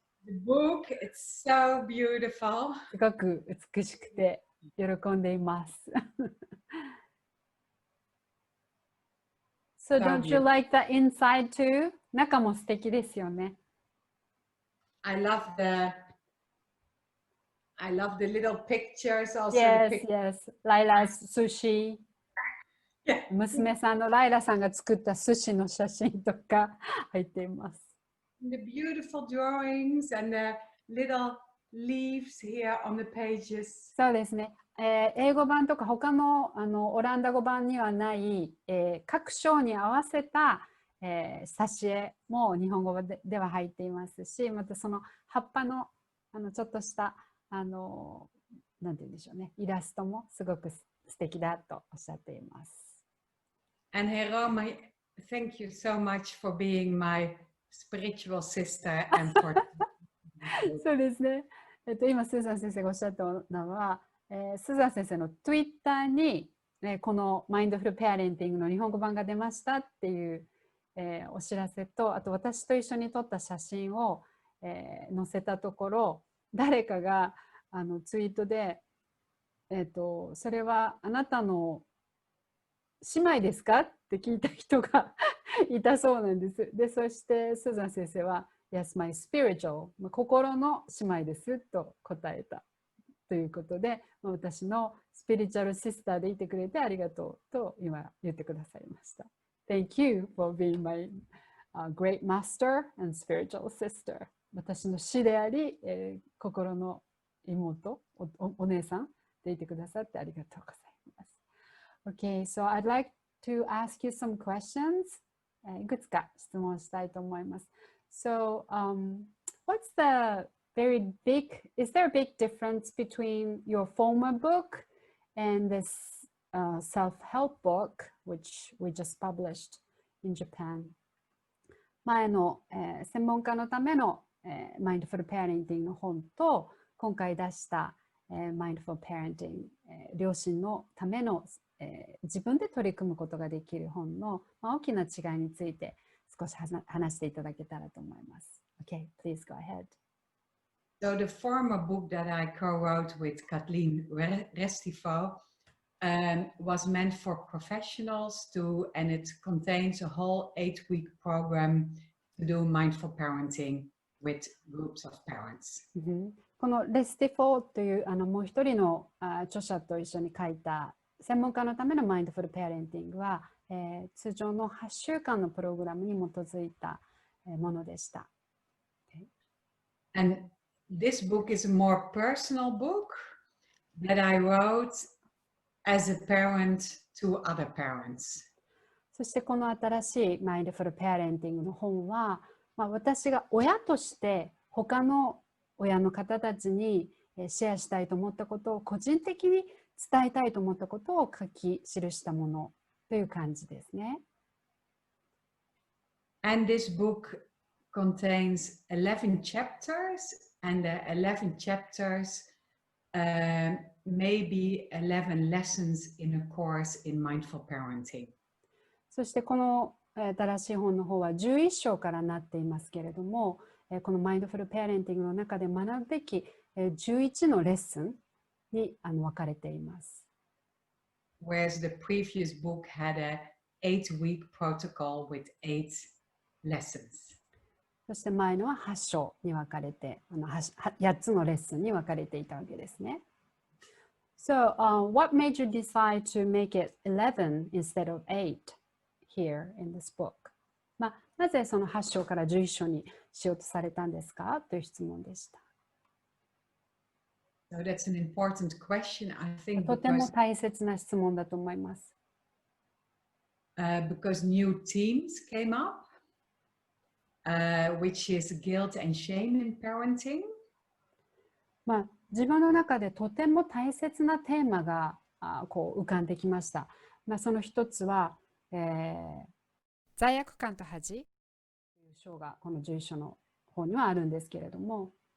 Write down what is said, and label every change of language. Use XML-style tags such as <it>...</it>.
<en>The book, it's so beautiful.</en> <ja>すごく美しくて喜んでいます。</ja> <en>So don't you like the inside too?</en> <ja>中も素敵ですよね。</ja> <en>I love the little pictures also. Yes, yes.</en> <ja>ライラ寿司。</ja> <en>Yeah.</en> <ja>娘さんのライラさんが作った寿司の写真とか入っています。</ja> <en>The beautiful drawings and the little leaves here on the pages.</en> <ja>そうですね。英語版とか他の、オランダ語版にはない、各章に合わせた、挿絵も日本語では入っていますし、またその葉っぱの、ちょっとしたなんて言うんでしょうね、イラストもすごく素敵だとおっしゃっています。</ja> <en>And Hiromi, thank you so much for being my spiritual sister and for</en> <ja>そうですね。今スーザン先生がおっしゃったのは、スーザン先生の Twitter に、このマインドフルペアレンティングの日本語版が出ましたっていう、お知らせと、あと私と一緒に撮った写真を、載せたところ、誰かがツイートで、それはあなたの姉妹ですかって聞いた人がいたそうなんです。で、そしてスーザン先生は</ja> <en>Yes, my spiritual</en> <ja>心の姉妹ですと答えたということで、私のスピリチュアルシスターでいてくれてありがとうと今言ってくださいました。</ja> <en>Thank you for being my great master and spiritual sister.</en> <ja>私の師であり、心の妹、お姉さんでいてくださってありがとうございます。</ja> <en>Okay, so I'd like to ask you some questions.</en> <ja>いくつか質問したいと思います。</ja> <en>So, what's the is there a big difference between your former book and this self-help book, which we just published in Japan?</en> <ja>前の、専門家のための、マインドフルペアレンティングの本と今回出した、マインドフルペアレンティング、両親のための、自分で取り組むことができる本の、大きな違いについて少し話していただけたらと思います。</ja> <en>Okay, please go ahead. So the former book that I co-wrote with Kathleen Restivo was meant for professionals and it contains a whole 8-week program to do mindful parenting with groups of parents.</en> <ja>このレスティフォーというもう一人の著者と一緒に書いた専門家のためのマインドフルペアレンティングは、通常の8週間のプログラムに基づいたものでした。</ja> <en>And this book is a more personal book that I wrote as a parent to other parents.</en> <ja>そしてこの新しいマインドフルペアレンティングの本は、私が親として他の親の方たちにシェアしたいと思ったことを個人的に伝えたいと思ったことを書き記したものという感じですね。</ja> <en>And this book contains 11 chapters, and the 11 chapters may be 11 lessons in a course in mindful parenting.</en> <ja>そしてこの新しい本の方は11章からなっていますけれども、このマインドフルペアレンティングの中で学ぶべき11のレッスンに分かれています。</ja> <en>Whereas the previous book had a 8-week protocol with 8 lessons.</en> <ja>そして前のは8章に分かれて、8つのレッスンに分かれていたわけですね。</ja> <en>So, what made you decide to make it 11 instead of 8 here in this book?</en> <ja>なぜその8章から11章にしようとされたんですかという質問でした。</ja> <en>So that's an important question, I think,</en> <ja>とても大切な質問だと思います。</ja> <en>Because new themes came up, which is guilt and shame in parenting.</en> <ja>自分の中でとても大切なテーマがこう浮かんできました。その一つは、罪悪感と恥という章がこの11章の方にはあるんですけれども、</ja>